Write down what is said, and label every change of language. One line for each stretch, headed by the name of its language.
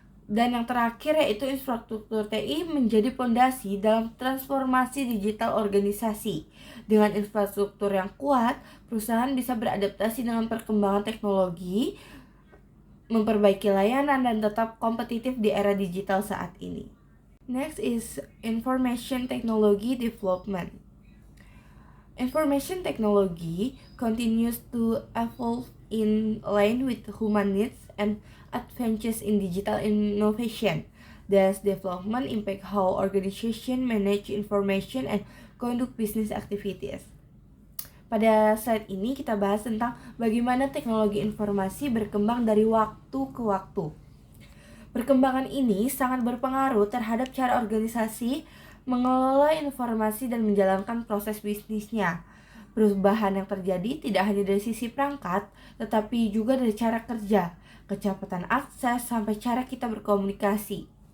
Indonesian: Dan yang terakhir yaitu infrastruktur TI menjadi fondasi dalam transformasi digital organisasi. Dengan infrastruktur yang kuat, perusahaan bisa beradaptasi dengan perkembangan teknologi, memperbaiki layanan, dan tetap kompetitif di era digital saat ini.
English: Next is information technology development. Information technology continues to evolve in line with human needs and advances in digital innovation. Thus, development impact how organizations manage information and conduct business activities.
Indonesian: Pada slide ini kita bahas tentang bagaimana teknologi informasi berkembang dari waktu ke waktu. Perkembangan ini sangat berpengaruh terhadap cara organisasi mengelola informasi dan menjalankan proses bisnisnya. Perubahan yang terjadi tidak hanya dari sisi perangkat, tetapi juga dari cara kerja, kecepatan akses, sampai cara kita berkomunikasi.